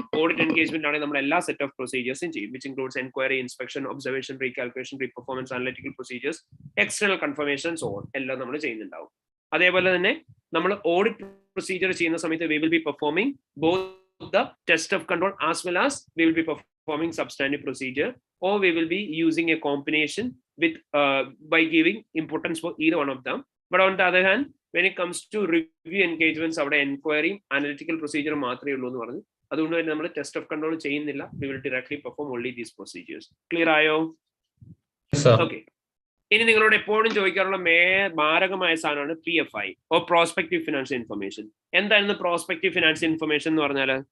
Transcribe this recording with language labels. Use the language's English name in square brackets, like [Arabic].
[Malayalam] Audit engagement ആണെങ്കിൽ നമ്മൾ എല്ലാ സെറ്റ് ഓഫ് പ്രൊസീജിയേഴ്സും ചെയ്യും, which includes enquiry, inspection, observation, റീകാൽക്കുലേഷൻ, റീപെർഫോമൻസ്, analytical procedures, external confirmations on എല്ലാം നമ്മൾ ചെയ്യുന്നുണ്ടാവും. അതേപോലെ തന്നെ നമ്മൾ ഓഡിറ്റ് പ്രൊസീജിയർ ചെയ്യുന്ന സമയത്ത് [English] We will be performing both the test of control as well as we will be performing substantive procedure, or we will be using a combination with by giving importance for either one of them. But on the other hand, when it comes to review engagements, our enquiry analytical procedure [Malayalam] മാത്രമേ ഉള്ളൂ എന്ന് പറഞ്ഞു. അതുകൊണ്ട് തന്നെ നമ്മൾ test of control ചെയ്യുന്നില്ല. [English] We will directly perform only these procedures. Clear ആയോ? Okay. [Malayalam] ഇനി നിങ്ങളോട് എപ്പോഴും ചോദിക്കാറുള്ള മാരകമായ സാധനമാണ് PFI or prospective financial information. എന്തായിരുന്നു prospective financial information എന്ന് പറഞ്ഞാൽ?